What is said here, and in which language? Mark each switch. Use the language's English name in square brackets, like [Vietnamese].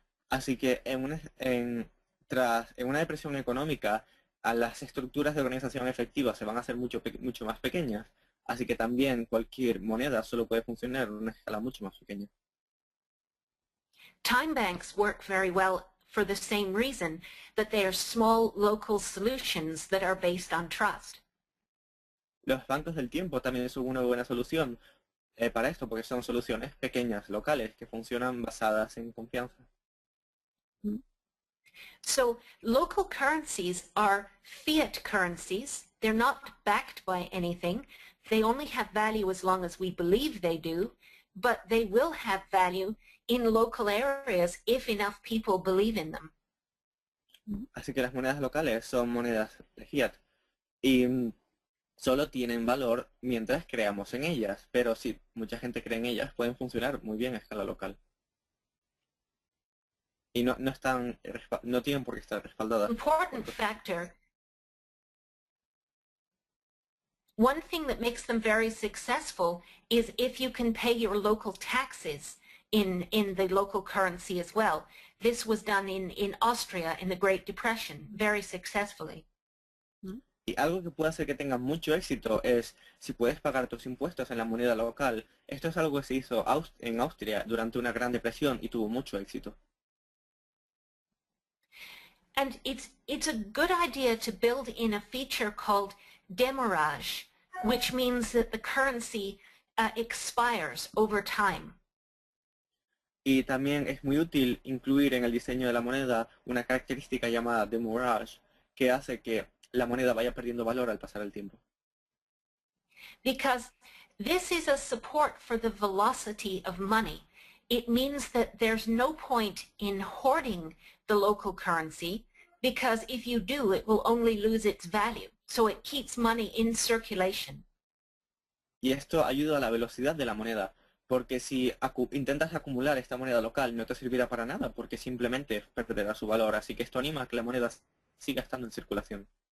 [Spanish] Así que en una depresión económica, a las estructuras de organización efectiva se van a hacer mucho más pequeñas. Así que también cualquier moneda solo puede funcionar en una escala mucho más pequeña. [English] Time banks work very well for the same reason, that they are small local solutions that are based on trust. [Spanish] Los bancos del tiempo también son una buena solución para esto, porque son soluciones pequeñas, locales, que funcionan basadas en confianza. [English] So local currencies are fiat currencies. They're not backed by anything. They only have value as long as we believe they do, but they will have value in local areas if enough people believe in them. [Spanish] Así que las monedas locales son monedas de fiat y solo tienen valor mientras creamos en ellas, pero si mucha gente cree en ellas pueden funcionar muy bien a escala local. Y no tienen por qué estar respaldadas. [English] Important factor. One thing that makes them very successful is if you can pay your local taxes in the local currency as well. This was done in Austria in the Great Depression very successfully. [Spanish] Y algo que puede hacer que tenga mucho éxito es si puedes pagar tus impuestos en la moneda local. Esto es algo que se hizo en Austria durante una gran depresión y tuvo mucho éxito. [English] And it's a good idea to build in a feature called demurrage, which means that the currency expires over time. [Spanish] Y también es muy útil incluir en el diseño de la moneda una característica llamada demurrage, que hace que la moneda vaya perdiendo valor al pasar el tiempo. [English] Because this is a support for the velocity of money. It means that there's no point in hoarding the local currency, because if you do, it will only lose its value. So it keeps money in circulation. [Spanish] Y esto ayuda a la velocidad de la moneda, porque si intentas acumular esta moneda local no te servirá para nada, porque simplemente perderá su valor. Así que esto anima a que la moneda siga estando en circulación.